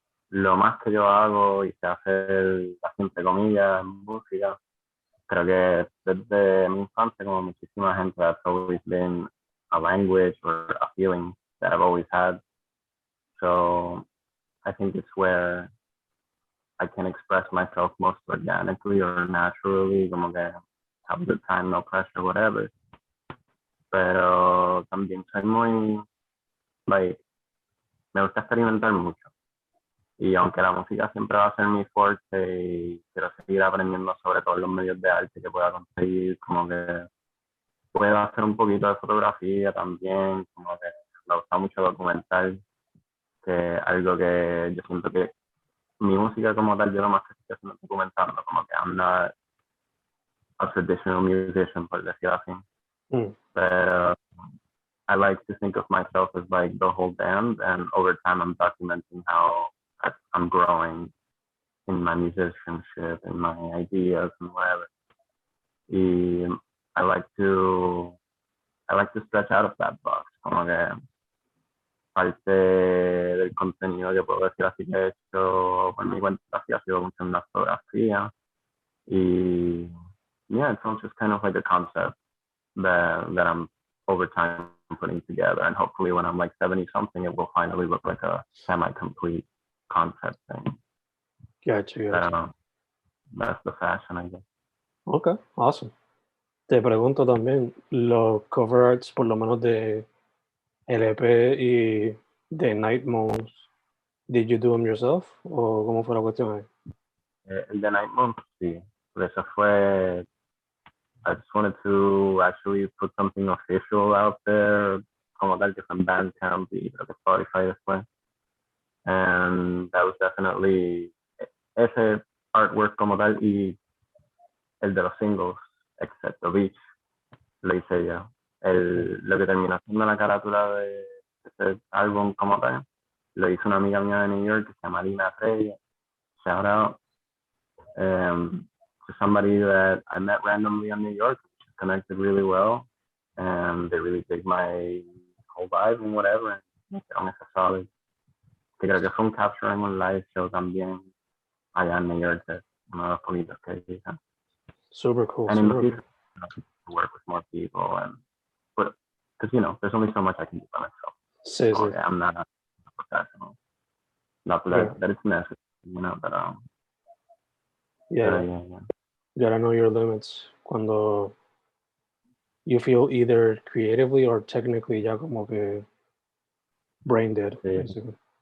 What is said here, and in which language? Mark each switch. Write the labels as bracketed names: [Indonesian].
[Spanish] Lo más que yo hago y sé hacer, entre comillas, música, creo que desde mi infancia, como muchísima gente, [English] that's always been a language or a feeling that I've always had. So I think it's where I can express myself most organically or naturally, [Spanish] como que [English] have a good time, no pressure, whatever. [Spanish] Pero también soy muy, like, me gusta experimentar mucho. Y aunque la música siempre va a ser mi fuerte y quiero seguir aprendiendo sobre todos los medios de arte que pueda conseguir, como que puedo hacer un poquito de fotografía también, como que me gusta mucho documentar, que es algo que yo siento que mi música como tal, yo lo más que estoy haciendo es documentando, como que [English] I'm not a traditional musician, [Spanish] por decirlo así. [English] Pero I like to think of myself as like the whole band, and over time I'm documenting how I'm growing in my musicianship, in my ideas and whatever. [Spanish] Y [English] I like to stretch out of that box, [Spanish] como que parte del contenido que puedo decir así que he hecho por mi cuenta así ha sido mucho en la fotografía. [English] Y yeah, it's all just kind of like a concept that I'm over time putting together, and hopefully when I'm like 70 something it will finally look like a semi-complete concept thing. Gotcha. That's the fashion, I guess. Okay, awesome. [Spanish] Te pregunto también, los cover arts, por lo menos de LP y de Night Moons, [English] did you do them yourself? [Spanish] ¿O cómo fue la cuestión ahí? El de Night Moons, sí. Pero eso fue, [English] I just wanted to actually put something official out there, [Spanish] como tal que fue en Bandcamp y creo que Spotify después. [English] And that was definitely [Spanish] ese artwork como tal y el de los singles, excepto Beach, lo hice yo. Lo que terminó siendo la carátula de ese álbum como tal, lo hizo una amiga mía de New York que se llama Lina Reyes. [English] Shout out to somebody that I met randomly in New York, which connected really well, and they really dig my whole vibe and whatever, and [Spanish] me hicieron ese [English] solid. [Spanish] Que creo que fue un capturing un live show también allá en New York, uno de los poquitos que hice. [English] Super cool. And in the future, to work with more people, and but because there's only so much I can do by myself. [Spanish] Sí. [English] Okay, I'm not a professional. Not that it's necessary, but yeah. You gotta know your limits cuando you feel either creatively or technically [Spanish] ya como que [English] brain dead, basically.